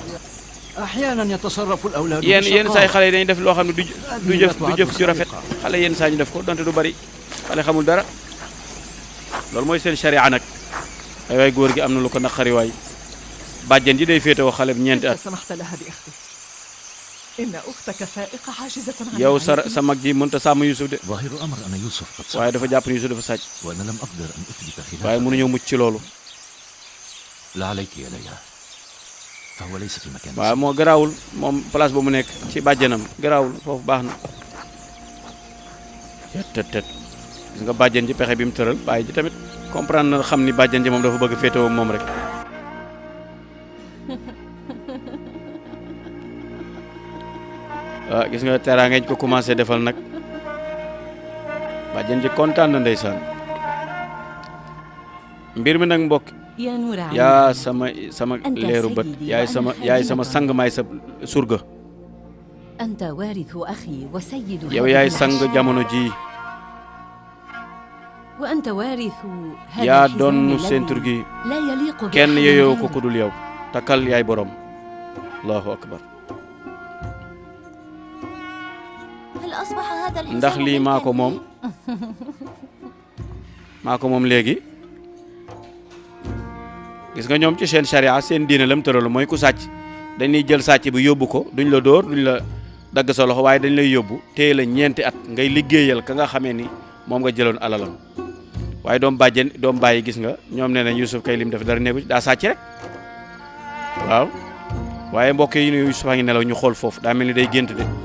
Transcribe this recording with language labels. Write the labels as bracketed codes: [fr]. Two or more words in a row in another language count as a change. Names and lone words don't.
[ar] أحيانا يتصرف الأولاد [wo] yenn saa yi [ar] بشقاوة. [wo] xale yi dañuy def loo xam ne du jëf ju rafet xale yenn saa ñu def ko donte du bari xale xamul dara loolu mooy seen sharia nag ay waay góor gi am na lu ko naqari waay bàjjen ji day féetewoo xale bi ñeenti at [ar] كيف سمحت لها بأختي؟ إن أختك فائقة عاجزة عن [wo] yow [ar] الرعاية. [wo] sa mag ji mënta sàmm Yuusuf de [ar] ظاهر الأمر أن يوسف قد سرق [wo] waaye dafa jàpp ne Yuusuf dafa sàcc [ar] وأنا لم أقدر أن أثبت [wo] waaye [ar] خلافه. [wo] mënuñoo mucc ci loolu [ar] لا عليك يا ليلى، فهو ليس في مكان [wo] waaye moo garaawul moom place ba mu nekk ci bàjjenam garaawul foofu baax na tet gis nga bàjjen ji pexe bi mu tëral bàyyi ji tamit comprendre na xam ni bàjjen ji moom dafa bëgg féetewoo moom rek ah gis nga teraa ngeen ko commencé defal nag bàjjen ji kontaan na ndeysaan mbir mi nag mbokk [ar] يا نور عيني [wo] yaa sama leeru bët yaay sama sang maay sa surga [ar] أنت وارث أخي وسيد [wo] yow [ar] هذه [wo] yaay sang [ar] العشيرة. [wo] jamono ji [ar] وأنت وارث هذا [wo] yaa [ar] الحزام [wo] doon [ar] الذي [wo] sentur gi [ar] لا يليق [wo] kenn [ar] بأحد [wo] yeyoo ko [ar] غيرك. [wo] kudul yow takkal yaay borom [ar] الله أكبر هل أصبح هذا الحزام [wo] ndax lii maa ko [ar] ملكاً [wo] moom [ar] لي؟ [wo] maa ko moom léegi gis nga ñoom ci seen charia seen diine lam tëral mooy ku sàcc dañuy jël sàcc bi yóbbu ko duñ la dóor duñ la dagg sa loxo waaye dañ lay yóbbu téye la ñeenti at ngay liggéeyal ka nga xamee ni moom nga jëloon alalam waaye doom bàyyi gis nga ñoom nee nañ Yusuf kay lim def dara nekku daa sàcc rek waaw waaye mbokk yi ni Yusuf a ngi nelaw ñu xool foofu daa mel ni day gént de